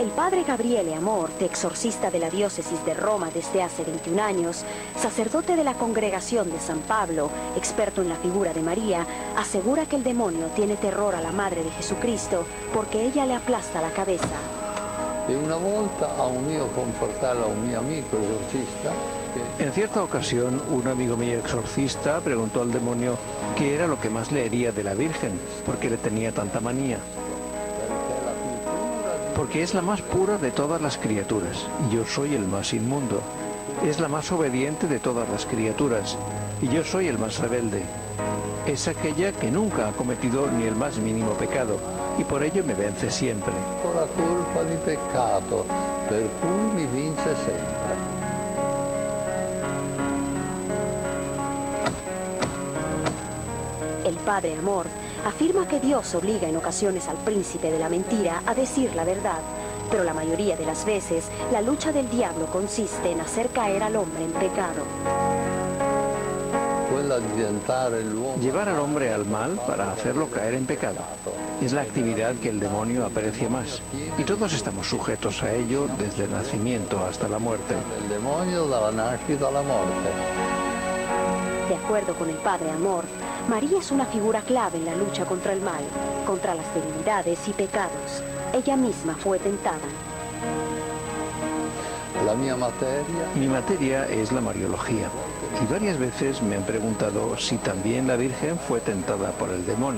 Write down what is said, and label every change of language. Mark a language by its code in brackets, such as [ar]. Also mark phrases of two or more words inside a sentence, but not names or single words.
[es] El padre Gabriele Amorte, exorcista de la diócesis de Roma desde hace 21 años, sacerdote de la congregación de San Pablo, experto en la figura de María, asegura que el demonio tiene terror a la Madre de Jesucristo porque ella le aplasta la cabeza. [it] E una volta a un mio confortale, a un mio amico esorcista, [es] En cierta ocasión, un amigo mío exorcista preguntó al demonio qué era lo que más le hería de la Virgen, porque le tenía tanta manía. Porque es la más pura de todas las criaturas, y yo soy el más inmundo. Es la más obediente de todas las criaturas, y yo soy el más rebelde. Es aquella que nunca ha cometido ni el más mínimo pecado, y por ello me vence siempre. [it] con la colpa di peccato, per cui mi vince sempre. [es] El padre Amorth afirma que Dios obliga en ocasiones al príncipe de la mentira a decir la verdad, pero la mayoría de las veces la lucha del diablo consiste en hacer caer al hombre en pecado. [it] Quella di diventare l'uomo [es] Llevar al hombre al mal para hacerlo caer en pecado es la actividad que el demonio aprecia más, y todos estamos sujetos a ello desde el nacimiento hasta la muerte. [it] del demonio dalla nascita alla morte. [es] De acuerdo con el padre Amorth, María es una figura clave en la lucha contra el mal, contra las debilidades y pecados. Ella misma fue tentada. [it] La mia materia [es] Mi materia es la mariología, y varias veces me han preguntado si también la Virgen fue tentada por el demonio.